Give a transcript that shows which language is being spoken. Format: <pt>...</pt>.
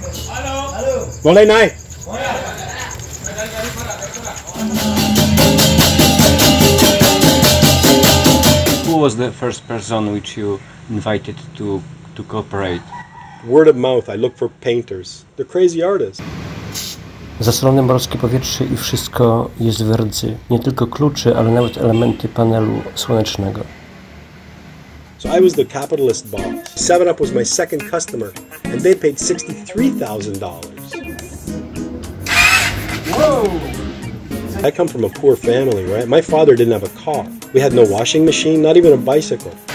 <id>Hello! Boleh naik?</id> <en>Who was the first person which you invited to cooperate? Word of mouth, I look for painters. They're crazy artists.</en> <pl>Zasolone morskie powietrze i wszystko jest w rdzy. Nie tylko klucze, ale nawet elementy panelu słonecznego.</pl> <en>So I was the capitalist boss. 7-Up was my second customer, and they paid $63,000. Whoa! I come from a poor family, right? My father didn't have a car. We had no washing machine, not even a bicycle.</en>